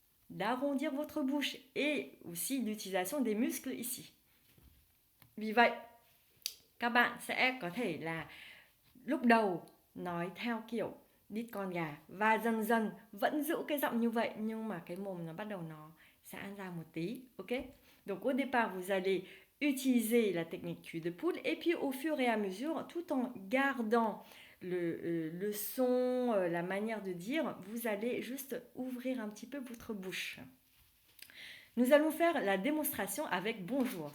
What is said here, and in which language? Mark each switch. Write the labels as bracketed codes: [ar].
[fr] d'arrondir votre bouche et aussi l'utilisation des muscles ici. [vi] Vì vậy, các bạn sẽ có thể là lúc đầu nói theo kiểu đít con gà và dần dần vẫn giữ cái giọng như vậy nhưng mà cái mồm nó bắt đầu nó giãn ra một tí, ok? [fr] Donc au départ, vous allez utiliser la technique cul de poule et puis au fur et à mesure, tout en gardant le son, la manière de dire, vous allez juste ouvrir un petit peu votre bouche. Nous allons faire la démonstration avec bonjour.